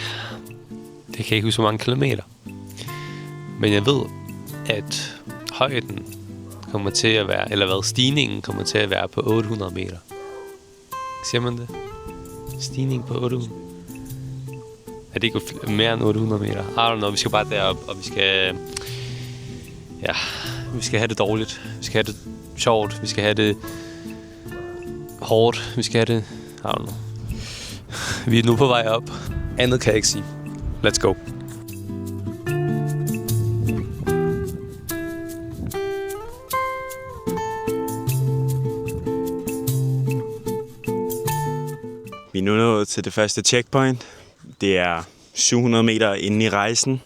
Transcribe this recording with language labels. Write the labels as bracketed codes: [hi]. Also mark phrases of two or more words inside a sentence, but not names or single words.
[da] Det kan jeg ikke huske, hvor mange kilometer. Men jeg ved, at højden kommer til at være, eller hvad, stigningen kommer til at være på 800 meter. Siger man det? Stigning på 800? Er det ikke mere end 800 meter? [en] I don't know, [da] vi skal bare derop, og vi skal... Ja, vi skal have det dårligt. Vi skal have det sjovt. Vi skal have det hårdt. Vi skal have det... [en] I don't know. [da] Vi er nu på vej op. Andet kan jeg ikke sige. [en] Let's go. [da] Vi er nu nået til det første checkpoint. Det er 700 meter inde i rejsen.